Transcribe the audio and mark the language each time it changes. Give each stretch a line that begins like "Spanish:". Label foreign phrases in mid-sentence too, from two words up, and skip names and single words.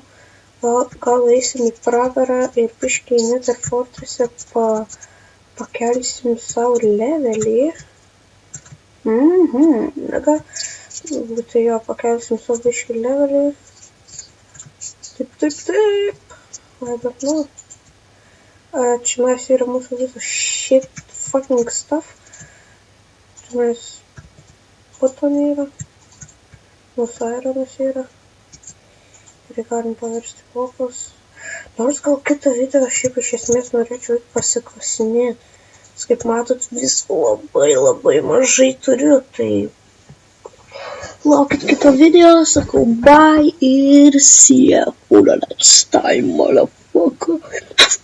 Lithuanian: Gal eisim į pragarą ir biškį į Nether Fortress'e pakelsim savo levelį. Nega. Tai jo, pakelsim savo biškį levelį. Taip. Bet nu. Čionais yra mūsų visas
English: shit fucking stuff.
Lithuanian: Čionais button yra. Mūsų ironas yra. Ir galim paversti blokus. Nors gal kitą video šiaip iš esmės norėčiau pasikasinėti. Kaip matot, visko labai mažai turiu. Tai laukit kito video.
English: Sakau bye ir see ya for the next time, motherfucker.